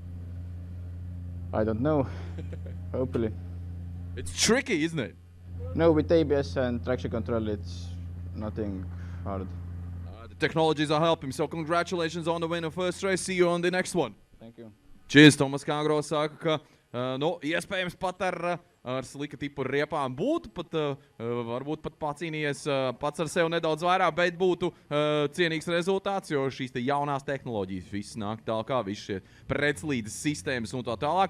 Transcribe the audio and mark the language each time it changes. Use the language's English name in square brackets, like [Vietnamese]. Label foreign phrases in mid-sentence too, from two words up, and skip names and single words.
[English] I don't know. Hopefully. It's tricky, isn't it? No, with ABS and traction control, it's nothing hard. The technologies are helping, so congratulations on the win of first race. See you on the next one. Thank you. Cheers, [Latvian] Tomas Kangro saka, ka iespējams pat ar slika tipu riepām būtu pat, varbūt pat pacīnījies pats ar sevi nedaudz vairāk, bet būtu cienīgs rezultāts, jo šīs te jaunās tehnoloģijas viss nāk tālāk, viss šie pretslīdes sistēmas un tā tālāk.